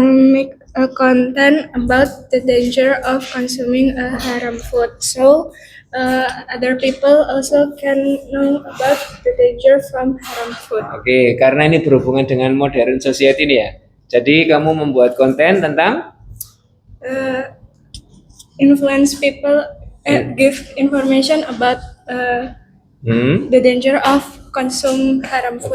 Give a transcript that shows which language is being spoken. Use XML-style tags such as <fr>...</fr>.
<en>make a content about the danger of consuming a haram food, so other people also can know about the danger from haram food.</en> <id>Oke, karena ini berhubungan dengan modern society ini ya. Jadi kamu membuat konten tentang</id> <en>Influence people, give information about the danger of consume haram food.</en>